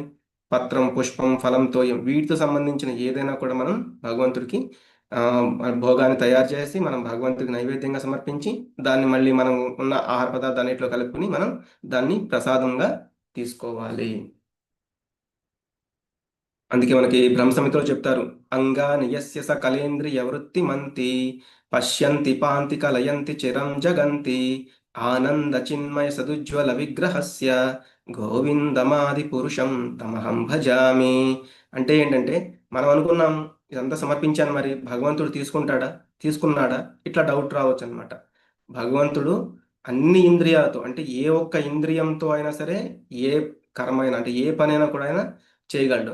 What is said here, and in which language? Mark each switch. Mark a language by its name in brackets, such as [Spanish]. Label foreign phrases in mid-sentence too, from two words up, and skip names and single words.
[Telugu] పత్రం, పుష్పం, ఫలం, తోయం, వీటితో సంబంధించిన ఏదైనా కూడా మనం భగవంతుడికి ఆ, భోగాన్ని తయారు చేసి మనం భగవంతుడికి నైవేద్యంగా సమర్పించి దాన్ని మళ్ళీ మనం ఉన్న ఆహార పదార్థాన్నిటిలో కలుపుకొని మనం దాన్ని ప్రసాదంగా తీసుకోవాలి. అందుకే మనకి బ్రహ్మ సంహితలో చెప్తారు, [Sanskrit] అంగాని యస్య సకలేంద్రియ వృత్తి మంతి పశ్యంతి పాంతి కలయంతి చిరం జగంతి ఆనంద చిన్మయ సదుజ్వల విగ్రహస్య గోవిందమాది పురుషం తమహం భజామి. [Telugu] అంటే ఏంటంటే మనం అనుకున్నాం ఇదంతా సమర్పించాను, మరి భగవంతుడు తీసుకుంటాడా, తీసుకున్నాడా, ఇట్లా డౌట్ రావచ్చు అనమాట. భగవంతుడు అన్ని ఇంద్రియాలతో, అంటే ఏ ఒక్క ఇంద్రియంతో అయినా సరే ఏ కర్మైనా, అంటే ఏ పనైనా కూడా ఆయన చేయగలడు.